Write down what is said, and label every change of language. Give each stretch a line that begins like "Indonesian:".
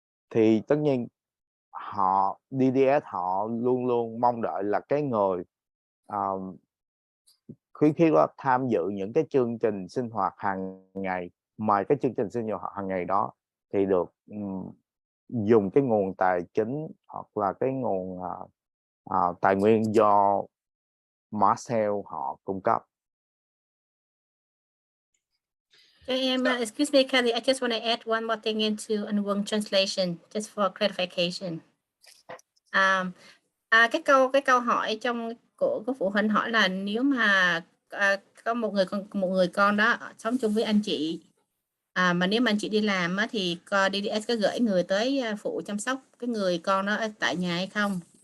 Vietnamese: thì tất nhiên họ DDS họ luôn luôn mong đợi là cái người khuyến khích đó tham dự những cái chương trình sinh hoạt hàng ngày, mà cái chương trình sinh hoạt hàng ngày đó thì được dùng cái nguồn tài chính hoặc là cái nguồn tài nguyên do Marcel họ cung cấp.
English: Excuse me, Kathy, I just want to add one more thing into Anh Quân translation, just for clarification.
Vietnamese: Cái câu hỏi của phụ huynh hỏi là nếu mà có một người con đó sống chung với anh chị, mà nếu mà anh chị đi làm á, thì DDS có gửi người tới phụ chăm sóc cái người con đó ở tại nhà hay không?